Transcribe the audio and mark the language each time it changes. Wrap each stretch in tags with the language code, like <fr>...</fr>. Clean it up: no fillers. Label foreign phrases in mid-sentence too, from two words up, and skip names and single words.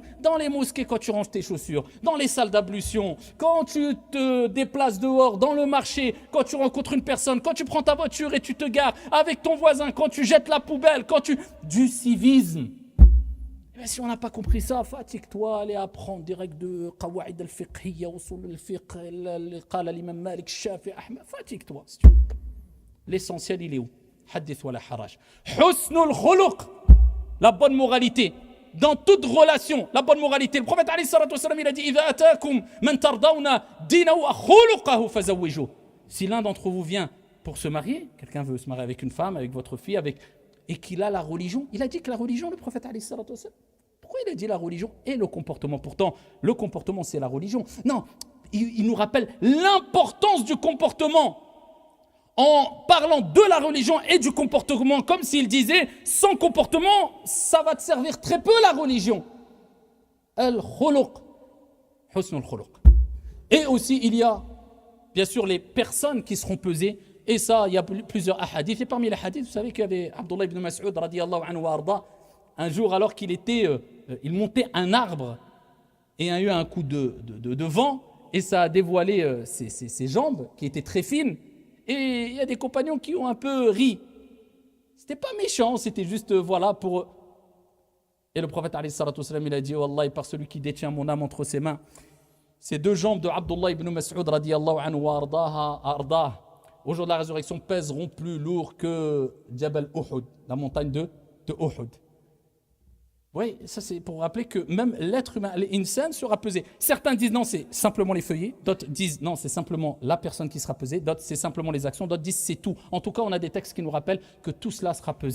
<fr>Dans les mosquées quand tu ranges tes chaussures, dans les salles d'ablution, quand tu te déplaces dehors, dans le marché, quand tu rencontres une personne, quand tu prends ta voiture et tu te gares avec ton voisin, quand tu jettes la poubelle, du civisme. Et bien, si on n'a pas compris ça, fatigue-toi, allez apprendre direct de Qawaid al-Fiqhiyya, Usul al-Fiqh, Qala l'imam Malik, Shafi, Ahmed, fatigue-toi. L'essentiel, il est où?</fr> <ar>حديث ولا حرج. حسن الخلق,</ar> <fr>la bonne moralité. Dans toute relation, la bonne moralité. Le prophète</fr> <ar>عليه الصلاة والسلام,</ar> <fr>il a dit</fr> <ar>إذا أتاكم من ترضون دينه وخلقه فزوجوه.</ar> <fr>Si l'un d'entre vous vient pour se marier, quelqu'un veut se marier avec une femme, avec votre fille, et qu'il a la religion, il a dit que la religion, le prophète</fr> <ar>عليه الصلاة والسلام,</ar> <fr>pourquoi il a dit la religion et le comportement? Pourtant, le comportement, c'est la religion. Non, il nous rappelle l'importance du comportement en parlant de la religion et du comportement, comme s'il disait, sans comportement, ça va te servir très peu la religion.</fr> <ar>الخلق، حسن الخلق.</ar> <fr>Et aussi, il y a, bien sûr, les personnes qui seront pesées, et ça, il y a plusieurs hadiths. Et parmi les hadiths, vous savez qu'il y avait Abdullah ibn Mas'ud,</fr> <ar>رضي الله عنه وأرضاه,</ar> <fr>un jour, alors qu'il il montait un arbre, et il y a eu un coup de vent, et ça a dévoilé ses jambes, qui étaient très fines. Et il y a des compagnons qui ont un peu ri. C'était pas méchant, c'était juste voilà pour. Et le prophète</fr> <ar>عليه الصلاة والسلام,</ar> <fr>il a dit Wallah, par celui qui détient mon âme entre ses mains, ces deux jambes de Abdullah ibn Mas'ud</fr> <ar>رضي الله عنه وأرضاه,</ar> <fr>au jour de la résurrection, pèseront plus lourd que Jabal Uhud, la montagne de Uhud. Oui, ça c'est pour rappeler que même l'être humain, l'insan sera pesé. Certains disent non, c'est simplement les feuillets. D'autres disent non, c'est simplement la personne qui sera pesée. D'autres, c'est simplement les actions. D'autres disent c'est tout. En tout cas, on a des textes qui nous rappellent que tout cela sera pesé.</fr>